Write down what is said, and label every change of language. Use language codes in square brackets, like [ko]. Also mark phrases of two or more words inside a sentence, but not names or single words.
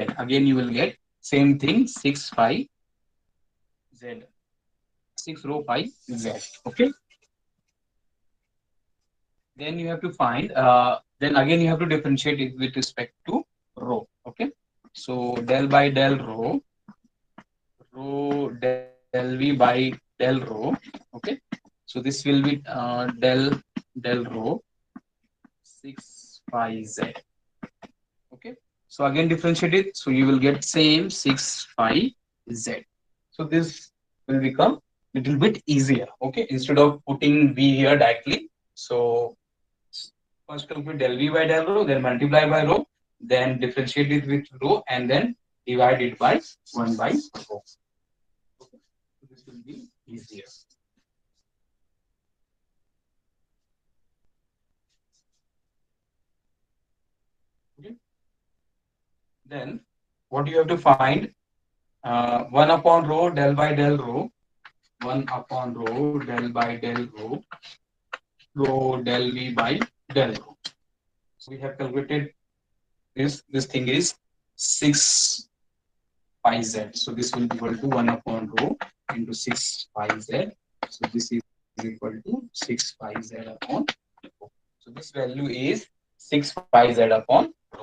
[en] Again, you will get same thing, 6 phi Z. 6 rho phi Z. Okay. Then you have to find, then again you have to differentiate it with respect to rho. Okay. So del by del rho del v by del rho. Okay, so this will be del rho 6 pi z. Okay, so again differentiate it, so you will get same 6 pi z. So this will become little bit easier. Okay, instead of putting v here directly, so first calculate del v by del rho, then multiply by rho, then differentiate it with rho, and then divide it by 1 by rho. Okay, so this will be easier. Okay, then what you have to find, 1 upon rho del by del rho, 1 upon rho del by del rho, rho del v by del rho. So we have calculated this thing is 6 pi z. So this will be equal to 1 upon rho into 6 pi z. So this is equal to 6 pi z upon rho. So this value is 6 pi z upon rho.